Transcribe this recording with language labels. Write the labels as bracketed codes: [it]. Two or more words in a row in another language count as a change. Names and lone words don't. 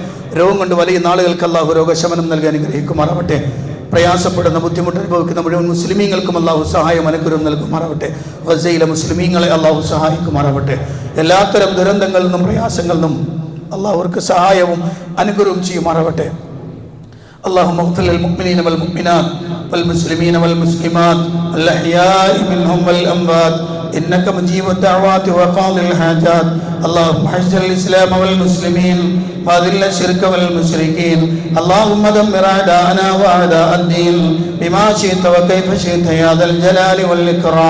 [ml] രോഗം കൊണ്ട് വലിയ നാളുകൾക്ക് അള്ളാഹു രോഗശമനം നൽകി അനുഗ്രഹിക്കുമാറാവട്ടെ. പ്രയാസപ്പെടുന്ന ബുദ്ധിമുട്ട് അനുഭവിക്കുന്ന മുഴുവൻ മുസ്ലിമീങ്ങൾക്കും അള്ളാഹു സഹായം അനുഗ്രഹം നൽകുമാറാവട്ടെ. ഗസയിലെ മുസ്ലിമീങ്ങളെ അള്ളാഹു സഹായിക്കുമാറാവട്ടെ. എല്ലാത്തരം ദുരന്തങ്ങളിൽ നിന്നും പ്രയാസങ്ങളിൽ നിന്നും അള്ളാഹു അവർക്ക് സഹായവും അനുഗ്രഹവും ചെയ്യുമാറാവട്ടെ. [ar] اللهم اغفر للمؤمنين والمؤمنات والمسلمين والمسلمات الأحياء منهم والأموات إنك مجيب الدعوات وقاضي الحاجات. اللهم اعز الإسلام والمسلمين وأذل الشرك والمشركين. اللهم دمر أعداءنا وأعداء الدين بما شئت وكيف شئت يا ذا الجلال والإكرام.